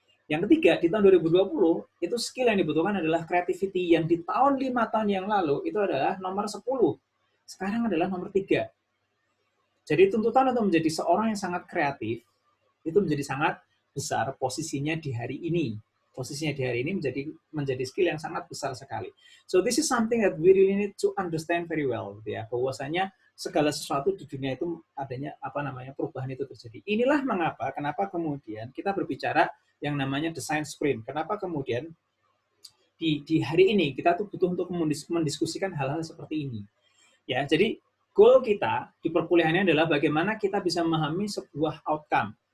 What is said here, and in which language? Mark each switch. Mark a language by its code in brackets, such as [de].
[id] Yang ketiga, di tahun 2020, itu skill yang dibutuhkan adalah creativity yang di tahun 5 tahun yang lalu itu adalah nomor 10. Sekarang adalah nomor 3. Jadi tuntutan untuk menjadi seorang yang sangat kreatif itu menjadi sangat besar posisinya di hari ini. Posisinya di hari ini menjadi skill yang sangat besar sekali. [en] So this is something that we really need to understand very well, [id] gitu ya. Bahwasanya segala sesuatu di dunia itu adanya perubahan itu terjadi. Inilah kenapa kemudian kita berbicara yang namanya design sprint. Kenapa kemudian di hari ini kita tuh butuh untuk mendiskusikan hal-hal seperti ini. Ya, jadi goal kita di perkuliahannya adalah bagaimana kita bisa memahami sebuah outcome.